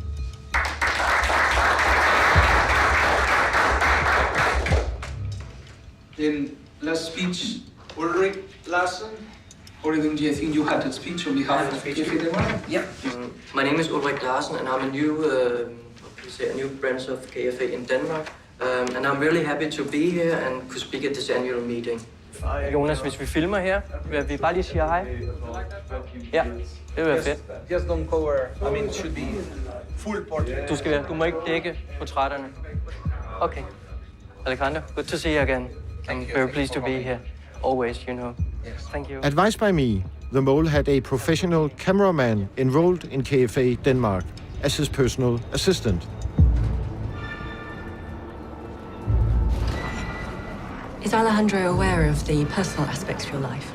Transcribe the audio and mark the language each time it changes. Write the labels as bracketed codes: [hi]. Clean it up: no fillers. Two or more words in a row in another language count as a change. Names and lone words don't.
[en] Then last speech, Ulrik Larsen. Ulrik, do you think you had a speech on behalf of KFA Denmark? Yeah. My name is Ulrik Larsen, and I'm a new branch of KFA in Denmark. And I'm really happy to be here and could speak at this annual meeting. [da] Jonas, hvis vi filmer her, vil vi bare lige sige hej? Ja, det vil være fedt. [en] Just don't cover, it should be full portrait. [da] Du må ikke dække portrætterne. Okay. [en] Alejandro, good to see you again. I'm very pleased to be here. Always, you know. Thank you. Advised by me, the mole had a professional cameraman enrolled in KFA Denmark as his personal assistant. Is Alejandro aware of the personal aspects of your life?